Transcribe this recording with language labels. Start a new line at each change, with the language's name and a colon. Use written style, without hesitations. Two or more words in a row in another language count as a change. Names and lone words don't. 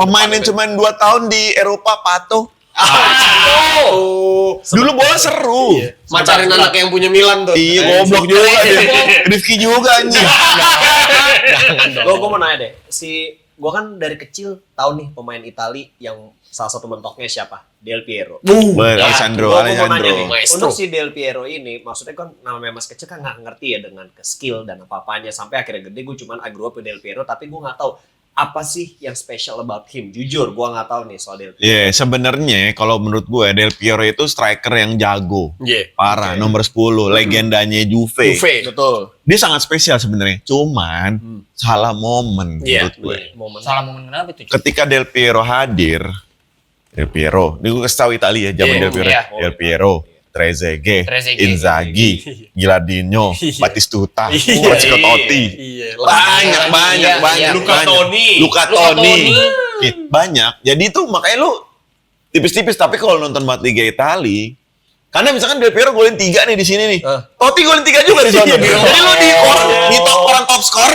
Indonesian: Pemain yang cuma 2 tahun di Eropa Pato. Oh. Dulu bola seru. Macarin anak yang punya Milan tuh. Iya, goblok juga dia. Rifki juga anjing. Gue mau nanya deh, gue kan dari kecil tahu nih pemain Itali yang salah satu mentoknya siapa? Del Piero. Alessandro. Gua mau nanya nih, Maestro. untuk si Del Piero ini, maksudnya kan namanya mas kecil kan nggak ngerti ya dengan skill dan apa-apanya. Sampai akhirnya gede gue cuman
English: I grew up with Del Piero,
Indonesian: tapi gue nggak tahu apa sih yang
English: special about him.
Indonesian: Jujur, gue nggak tahu nih soal Del Piero. Iya, sebenarnya kalau menurut gue Del Piero itu striker yang jago. Iya. Parah, nomor 10, legendanya Juve. Betul. Dia sangat spesial sebenarnya. Cuman salah momen Iya. menurut gue. Momen. Salah momen kenapa tuh? Ketika Del Piero hadir, ini gue kasih tahu Italia ya, zaman Iya, Del Piero. iya. Del Piero, Trezeguet, Trezeguet. Inzaghi, Gilardino, Batistuta, Iya. Totti. Iya. Banyak. Luca Toni. Luca Toni. Banyak. Jadi itu makanya lu tipis-tipis, tapi kalau nonton banget Liga Itali, karena misalkan Del Piero golin 3 nih di sini nih. Totti golin 3 juga di sana. Jadi lu di orang top skor.